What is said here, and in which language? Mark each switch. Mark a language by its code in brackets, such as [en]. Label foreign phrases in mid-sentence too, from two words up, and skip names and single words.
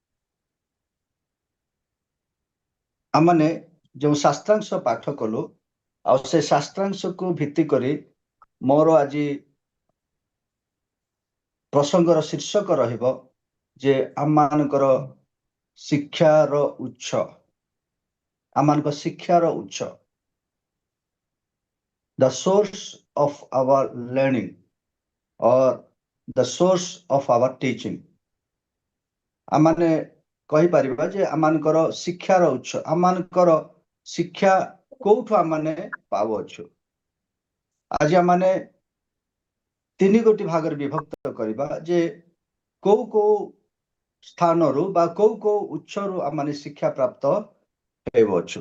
[or] ଆମମାନେ ଯେଉଁ ଶାସ୍ତ୍ରାଂଶ ପାଠ କଲୁ, ଆଉ ସେ ଶାସ୍ତ୍ରାଂଶକୁ ଭିତ୍ତି କରି ମୋର ଆଜି ପ୍ରସଙ୍ଗର ଶୀର୍ଷକ ରହିବ ଯେ ଆମମାନଙ୍କର ଶିକ୍ଷାର ଉତ୍ସ, ଆମମାନଙ୍କ ଶିକ୍ଷାର ଉତ୍ସ, [en] the source of our learning or the source of our teaching। [or] ଆମମାନେ କହିପାରିବା ଯେ ଆମମାନଙ୍କର ଶିକ୍ଷାର ଉତ୍ସ, ଆମମାନଙ୍କର ଶିକ୍ଷା କୋଉଠୁ ଆମମାନେ ପାଉଅଛୁ। ଆଜି ଆମମାନେ ତିନି ଗୋଟି ଭାଗରେ ବିଭକ୍ତ କରିବା ଯେ କୋଉ କୋଉ ସ୍ଥାନରୁ ବା କୋଉ କୋଉ ଉତ୍ସରୁ ଆମମାନେ ଶିକ୍ଷା ପ୍ରାପ୍ତ ହେଉଅଛୁ।